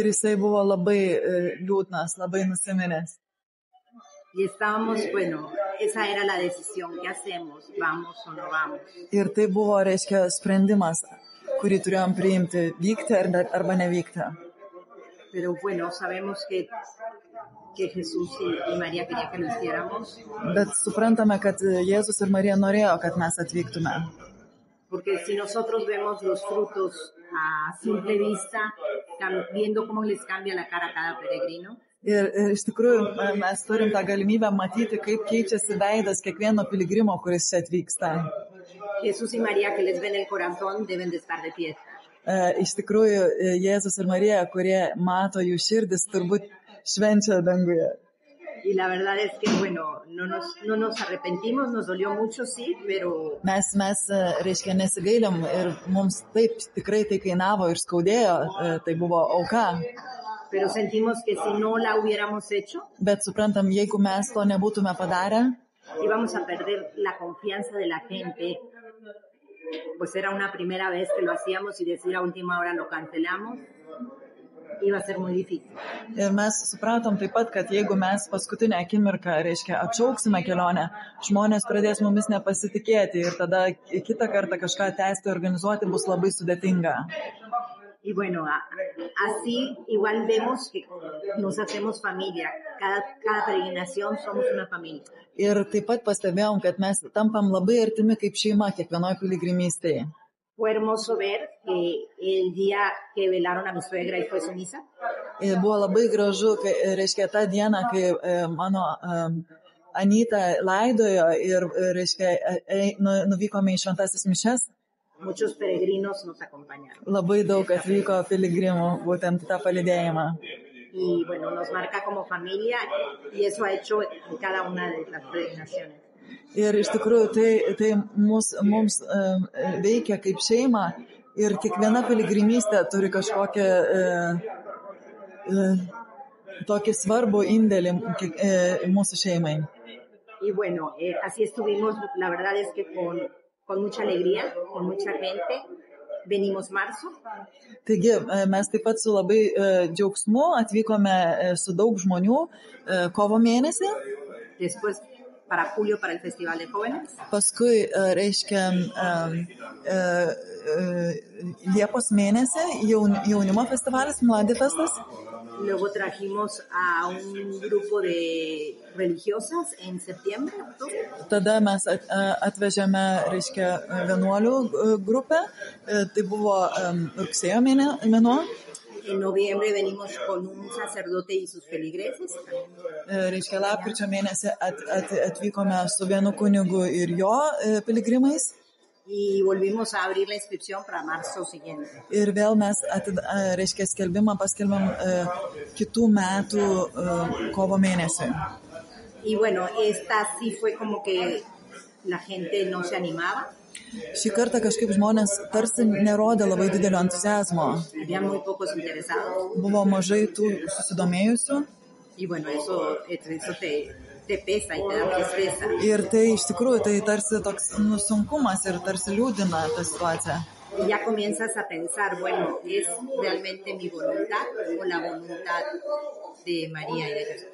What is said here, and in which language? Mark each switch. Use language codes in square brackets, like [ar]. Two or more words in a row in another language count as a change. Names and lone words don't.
[lt] Ir jisai buvo labai liūdnas, labai nusiminęs. [es] Y estábamos, bueno, esa era la decisión, ¿qué hacemos? ¿Vamos o no vamos? [lt] Ir tai buvo, reiškia, sprendimas, kurį turėjom priimti, vykti arba nevykti. [es] Pero bueno, sabemos que Jesús y María quería que lo hiciéramos. [lt] Bet suprantame, kad Jėzus ir Marija norėjo, kad mes atvyktume. [es] Porque si nosotros vemos los frutos a simple vista, viendo cómo les cambia la cara a cada peregrino. [lt] Ir iš tikrųjų mes turim tą galimybę matyti, kaip keičiasi veidas kiekvieno piligrimo, kuris čia atvyksta. [es] Jesús y María que les ven el corazón deben de estar de fiesta. [lt] Iš tikrųjų, Jėzus ir Marija, kurie mato jų širdis, turbūt švenčia danguje. [es] Y la verdad es que, bueno, no nos arrepentimos, nos dolió mucho, sí, pero... [lt] Mes, reiškia, nesigailim ir mums taip tikrai tai kainavo ir skaudėjo, tai buvo auka. [es] Pero sentimos que si no la hubiéramos hecho... [lt] Bet suprantam, jeigu mes to nebūtume padarę... [es] Íbamos a perder la confianza de la gente. Pues era una primera vez que lo hacíamos y decir a última hora lo cancelamos. Iba a ser muy difícil. [lt] Ir mes supratom taip pat, kad jeigu mes paskutinę akimirką, reiškia, atšauksime kelionę, žmonės pradės mumis nepasitikėti ir tada kitą kartą kažką tęsti, organizuoti bus labai sudėtinga. [es] Y bueno, así igual vemos que nos hacemos familia. Cada peregrinación somos una familia. [lt] Ir taip pat pastebėjom, kad mes tampam labai artimi kaip šeima kiekvienoje piligrimystėje. [es] Fue hermoso ver que el día que velaron a mi suegra y fue su misa, [lt] Ir buvo labai gražu, kai, reiškia, tą dieną, kai mano Anyta laidojo ir, reiškia, nuvykome į šventasis mišes, [es] muchos peregrinos nos acompañaron. [lt] labai daug atvyko piligrimų būtent tą palydėjimą. [es] Y bueno, nos marca como familia y eso ha hecho en cada una de las peregrinaciones. [lt] Ir iš tikrųjų tai mums veikia kaip šeima ir kiekviena piligrimystė turi kažkokią tokį svarbų indėlį mūsų šeimai. [es] Y bueno, así estuvimos, la verdad es que con mucha alegría, con mucha gente, venimos marzo. [lt] Taigi mes taip pat su labai džiaugsmu atvykome su daug žmonių kovo mėnesį. [es] Después para julio para el Festival de Jóvenes. [lt] Paskui, reiškia, Liepos mėnesį jaunimo festivalis, Mladifestas. [es] Luego trajimos a un grupo de religiosas en septiembre, octubre. [lt] Tada mes atvežėme, reiškia, vienuolių grupę. Tai buvo rugsėjo mėnuo. [es] En noviembre venimos con un sacerdote y sus feligreses. [lt] Reiškia, lapkričio mėnesį atvykome su vienu kunigu ir jo piligrimais. [es] Y volvimos a abrir la inscripción para marzo siguiente. [lt] Ir vėl mes, reiškia, skelbimą paskelbėm kitų metų kovo mėnesį. [es] Y bueno, esta sí fue como que la gente no se animaba. [lt] Šį kartą kažkaip žmonės tarsi nerodė labai didelio entuziazmo. [es] Había muy pocos interesados. [lt] Buvo mažai tų susidomėjusių. [es] Y bueno, eso te pesa y te da tristeza. [lt] Ir tai iš tikrųjų tai tarsi toks sunkumas ir tarsi liūdina tą situaciją. [es] Y ya comienzas a pensar, bueno, ¿es realmente mi voluntad o la voluntad de María y de Jesús?